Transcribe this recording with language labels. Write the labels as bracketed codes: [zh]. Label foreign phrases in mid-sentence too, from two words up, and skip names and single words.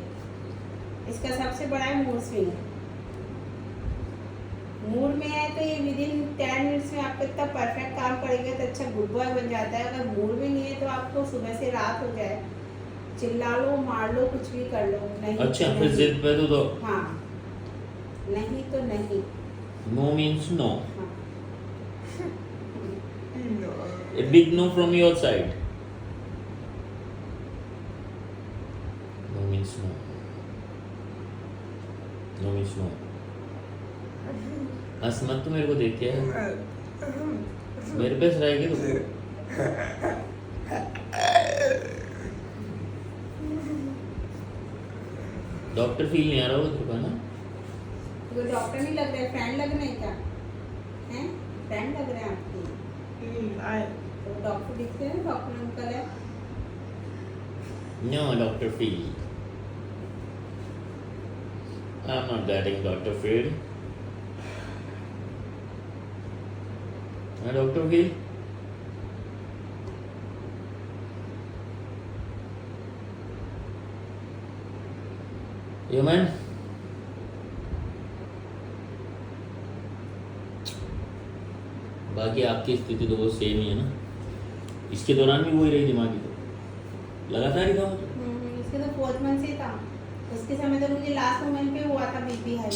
[hi] इसका सबसे बड़ा है [en] mood swing. [hi] मूड में है तो ये [en] with in 10 minutes [hi] में आपको इतना परफेक्ट काम करेगा तो अच्छा [en] good boy [hi] बन जाता है। अगर मूड में नहीं है तो आपको सुबह से रात हो जाए, चिल्ला लो, मार लो, कुछ भी कर लो, नहीं अच्छा तो फिर नहीं। जिद पे तो हाँ, नहीं तो नहीं। [en] No means no. [hi] हाँ। [en] A big no from your side. No means no. No means no. [hi] हंस मत तो मेरे को देख के, मेरे पे हंसाएगी तो। [en] doctor feel [hi] नहीं आ रहा होगा तेरे को ना? वो डॉक्टर नहीं लग रहा है, फ्रेंड लग रहे हैं क्या? हैं? फ्रेंड लग रहे हैं आपकी? तो डॉक्टर दिखते हैं, [en] doctor uncle [hi] है। [en] No, Dr. Phil. I'm not getting Dr. Phil. Dr. Phil? You man? [hi] बाकी आपकी स्थिति तो वो सेम ही है ना। इसके दौरान भी वही रही दिमागी, तो लगातार ही था। इसके तो [en] 4th month [hi] से था। उसके समय तो मुझे [en] last moment [hi] पे हुआ था [en] BP high.